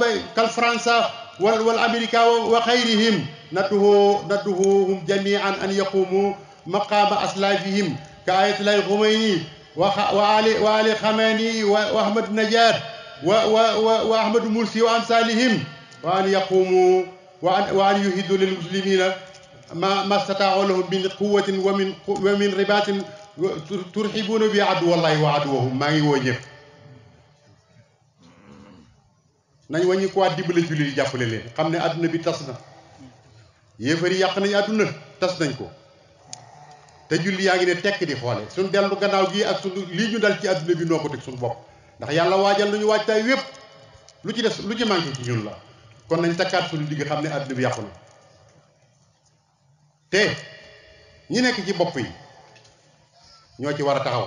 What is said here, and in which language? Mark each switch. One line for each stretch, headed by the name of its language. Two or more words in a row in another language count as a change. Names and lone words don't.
Arabic: كالفرنسا والأمريكا وغيرهم ندعوهم جميعا أن يقوموا مقام أسلافهم كآية الله الخميني وعلي خميني وأحمد نجاد وأحمد مرسي وأمثالهم وأن يقوموا وأن يهدوا للمسلمين ما استطاعوا لهم من قوة ومن رباط ترحبون بعدو الله وعدوهم ما يوجب
Wolof: nañ wañi ko dimbale julli di jàppale leen xam ne àdduna bi tas na yéefar yi yàq nañ àdduna tas nañ ko te julli yaa ngi ne tekk di xoole suñ dellu gannaaw gi ak suñ lii ñu dal ci àdduna bi noo ko teg suñu bopp ndax yàlla waajal nañu waajtaay wépp lu ci des lu ci manqué ci ñun la kon nañ takkaat suñu digg xam ne àdduna bi yàqu na te ñi nekk ci bopp yi ñoo ci war a taxaw.